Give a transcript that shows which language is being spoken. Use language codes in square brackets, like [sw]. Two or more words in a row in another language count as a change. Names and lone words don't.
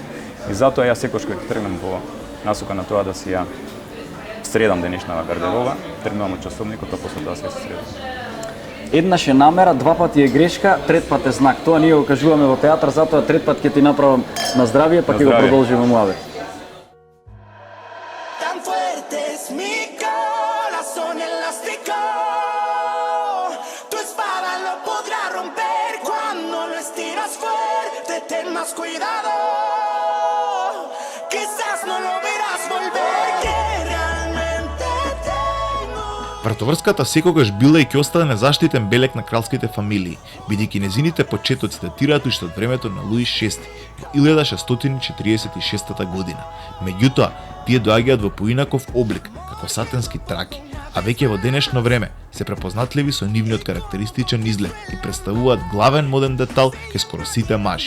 [mk] И затоа ја секогаш кога тргнам во насока на тоа да си ја средам денешната гардероба, тргнувам од часовникот, а после тоа се средам. Еднаш е намера, 2 пати е грешка, 3 пат е знак. Тоа ние го кажуваме во театар, затоа 3 пат ќе ти направам на здравие, па ќе го продолжиме муавет. [es] Cuidado, quizás no lo verás volver, que realmente tengo. [mk] Вратоврската секогаш била и ќе остане незаштитен белег на кралските фамилии, бидејќи незините почетоци датираат уште од времето на Луис VI во 1646 година. Меѓутоа, тие доаѓаат во поинаков облик, како сатенски траки, а веќе во денешно време се препознатливи со нивниот карактеристичен изглед и представуваат главен моден детал кај скоро сите мажи.